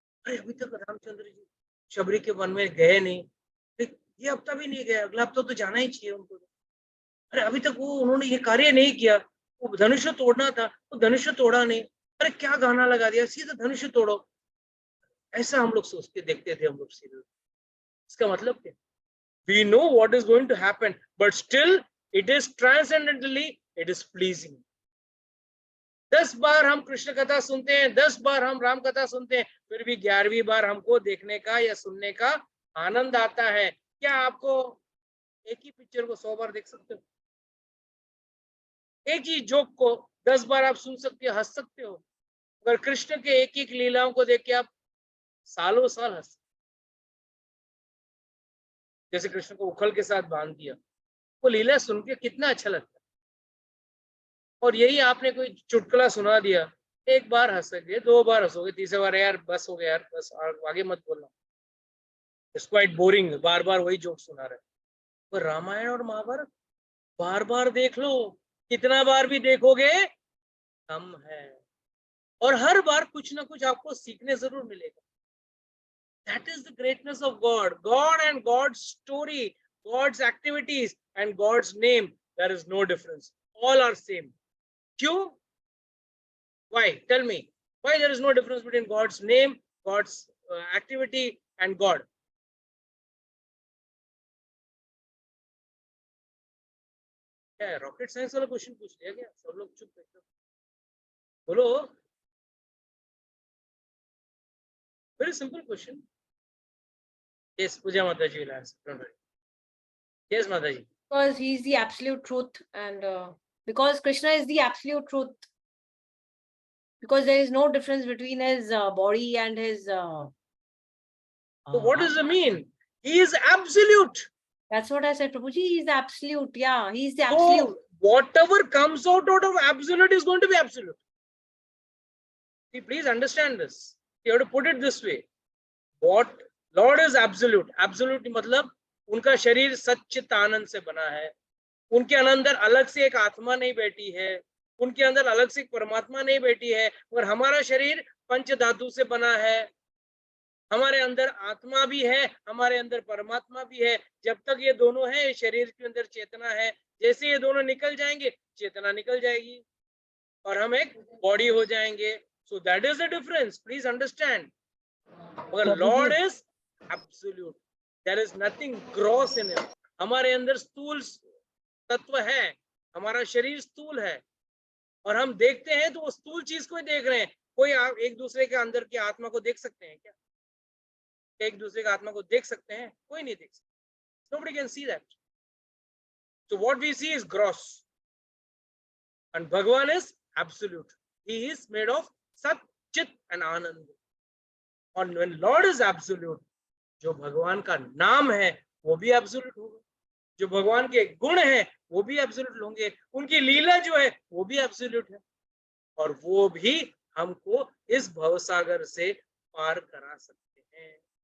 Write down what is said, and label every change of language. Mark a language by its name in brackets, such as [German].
[Hindi] अरे अभी तक रामचंद्र जी शबरी के वन में गए नहीं, ये हफ्ता भी नहीं गया, अगला हफ्ता तो जाना ही चाहिए उनको। अरे अभी तक वो उन्होंने ये कार्य नहीं किया, वो धनुष्य तोड़ना था, वो धनुष्य तोड़ा नहीं, अरे क्या गाना लगा दिया, सीधा धनुष्य तोड़ो। ऐसा हम लोग सोचते देखते थे हम लोग सीरियल। इसका मतलब क्या? [English] We know what is going to happen, but still it is transcendently, it is pleasing. [Hindi] 10 बार हम कृष्ण कथा सुनते हैं, 10 बार हम राम कथा सुनते हैं, फिर भी 11वीं बार हमको देखने का या सुनने का आनंद आता है। क्या आपको एक ही पिक्चर को 100 बार देख सकते हो? एक ही जोक को 10 बार आप सुन सकते हो, हंस सकते हो, अगर कृष्ण के एक एक लीलाओं को देख के आप सालों साल हंस। जैसे कृष्ण को उखल के साथ बांध दिया, वो लीला सुन के कितना अच्छा लगता है। और यही आपने कोई चुटकुला सुना दिया, एक बार हंसोगे, 2 बार हंसोगे, तीसरी बार यार बस हो गया यार, बस आगे मत बोलना, [English] it's quite boring, [Hindi] बार बार वही जोक सुना रहे। पर रामायण और महाभारत बार बार देख लो, कितना बार भी देखोगे कम है, और हर बार कुछ ना कुछ आपको सीखने जरूर मिलेगा। [English] That is the greatness of God. God and God's story, God's activities and God's name, there is no difference. All are same. Kyun? Why? Tell me. Why there is no difference between God's name, God's activity and God? क्या rocket science वाला question पूछ लिया क्या? सब लोग चुप बैठो, बोलो। Very simple question. Yes, Puja Mataji will answer. Don't worry. Yes, Mataji. Because he is the absolute truth, and because Krishna is the absolute truth. Because there is no difference between his body and his. So what does it mean? He is absolute. That's what I said, Prabhuji. He is absolute. Yeah, he is the absolute. So whatever comes out of absolute is going to be absolute. Please understand this. You have to put it this way. What Lord is absolute. [Hindi] Absolute मतलब उनका शरीर सच्चित आनंद से बना है, उनके अंदर अलग से एक आत्मा नहीं बैठी है, उनके अंदर अलग से एक परमात्मा नहीं बैठी है, और हमारा शरीर पंच धातु से बना है, हमारे अंदर आत्मा भी है, हमारे अंदर परमात्मा भी है। जब तक ये दोनों है, शरीर के अंदर चेतना है, जैसे ये दोनों निकल जाएंगे चेतना निकल जाएगी और हम एक बॉडी हो जाएंगे। [English] So that is the difference, please understand. [Hindi] मगर [English] Lord is absolute, there is nothing gross in him. [Hindi] हमारे अंदर स्थूल तत्व है, हमारा शरीर स्थूल है, और हम देखते हैं तो वो स्थूल चीज को ही देख रहे हैं। कोई आप एक दूसरे के अंदर की आत्मा को देख सकते हैं क्या? एक दूसरे की आत्मा को देख सकते हैं? कोई नहीं देख सकता। [English] Nobody can see that. So what we see is gross, and Bhagavan is absolute. He is made of Sat, Chit and Anand. And when Lord is absolute, [Hindi] जो भगवान का नाम है वो भी एब्सोल्यूट होगा, जो भगवान के गुण हैं वो भी एब्सोल्यूट होंगे, उनकी लीला जो है वो भी एब्सोल्यूट है, और वो भी हमको इस भवसागर से पार करा सकते हैं।